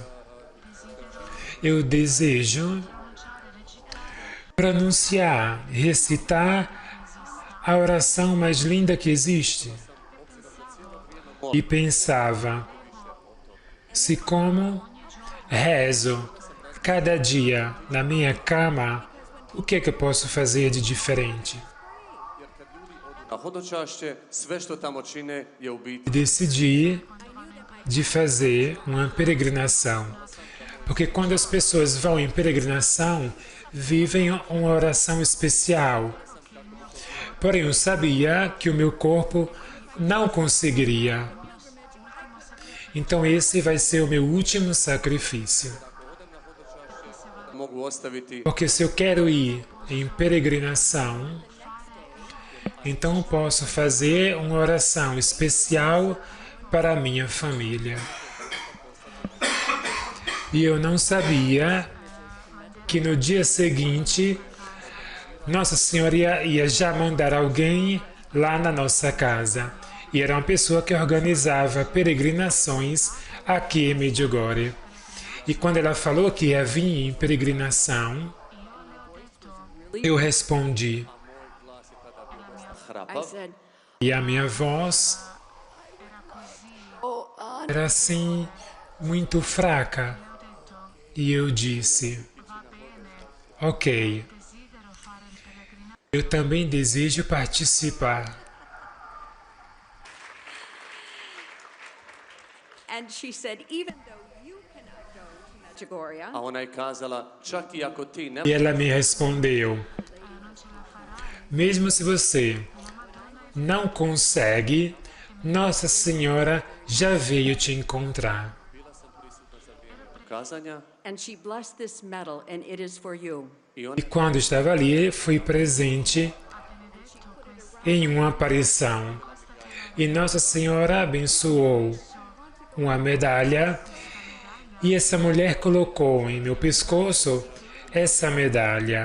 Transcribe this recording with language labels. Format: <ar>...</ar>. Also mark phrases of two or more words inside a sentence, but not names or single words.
<pt>Eu desejo pronunciar, recitar a oração mais linda que existe. E pensava, se como rezo cada dia na minha cama, o que eu posso fazer de diferente?</pt> <hr>Na hodočašće, sve što tamo čine je u biti</hr> <pt>Decidi de fazer uma peregrinação. Porque quando as pessoas vão em peregrinação, vivem uma oração especial. Porém, eu sabia que o meu corpo não conseguiria. Então, esse vai ser o meu último sacrifício.</pt> <hr>mogu ostaviti</hr> <pt>Porque se eu quero ir em peregrinação, então posso fazer uma oração especial para a minha família. E eu não sabia que no dia seguinte Nossa Senhora ia já mandar alguém lá na nossa casa. E era uma pessoa que organizava peregrinações aqui em Medjugorje. E quando ela falou que ia vir em peregrinação, eu respondi.</pt> <hr>I hrapav.</hr> <en>said,</en> <pt>E a minha voz</pt> <en>oh, Anna.</en> <pt>era assim, muito fraca. E eu disse, ok, eu também desejo participar.</pt> <en>And she said, even though you cannot go to Medjugorje,</en> <hr>A ona je kazala, čak i ako ti ne</hr> <pt>E ela me respondeu, mesmo se você não consegue, Nossa Senhora já veio te encontrar.</pt> <hr>kazanja</hr> <en>and she blessed this medal, and it is for you.</en> <hr>i ona</hr> <pt>E quando estava ali, fui presente em uma aparição. E Nossa Senhora abençoou uma medalha e essa mulher colocou em meu pescoço essa medalha.</pt>